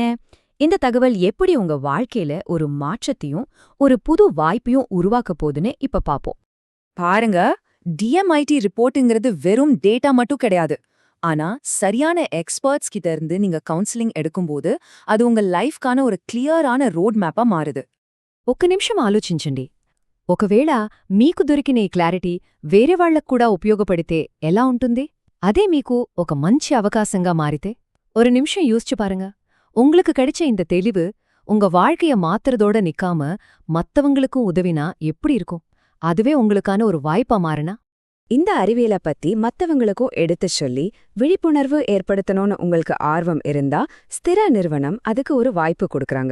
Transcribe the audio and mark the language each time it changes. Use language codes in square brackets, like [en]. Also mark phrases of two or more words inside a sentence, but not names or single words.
[ta] இந்த தகவல் எப்படி உங்க வாழ்க்கையில ஒரு மாற்றத்தையும் ஒரு புது வாய்ப்பையும் உருவாக்க போகுதுன்னு இப்ப பாப்போம். பாருங்க, DMIT ரிப்போர்ட்டுங்கிறது வெறும் டேட்டா மட்டும் கிடையாது. ஆனா சரியான எக்ஸ்பர்ட்ஸ் கிட்ட இருந்து நீங்க கவுன்சிலிங் எடுக்கும்போது அது உங்க லைஃப்கான ஒரு கிளியரான [en] road mappa [ta] మారుது. [te] ఒక్క నిమిషం ఆలోచించండి. ఒకవేళ మీకు దొరికిన ఈ క్లారిటీ వేరే వాళ్లకు కూడా ఉపయోగపడితే ఎలా ఉంటుంది? అదే మీకు ఒక మంచి అవకాశంగా మారితే? [ta] ஒரு நிமிஷம் யோசிச்சு பாருங்க. உங்களுக்கு கிடைச்ச இந்த தெளிவு உங்க வாழ்க்கைய மாத்துறதோட நிக்காம மத்தவங்களுக்கும் உதவினா எப்படி இருக்கும்? அதுவே உங்களுக்கான ஒரு வாய்ப்பா மாறுனா? இந்த அறிவியலை பத்தி மத்தவங்களுக்கும் எடுத்துச் சொல்லி விழிப்புணர்வு ஏற்படுத்தணும்னு உங்களுக்கு ஆர்வம் இருந்தா ஸ்திர நிறுவனம் அதுக்கு ஒரு வாய்ப்பு கொடுக்கறாங்க.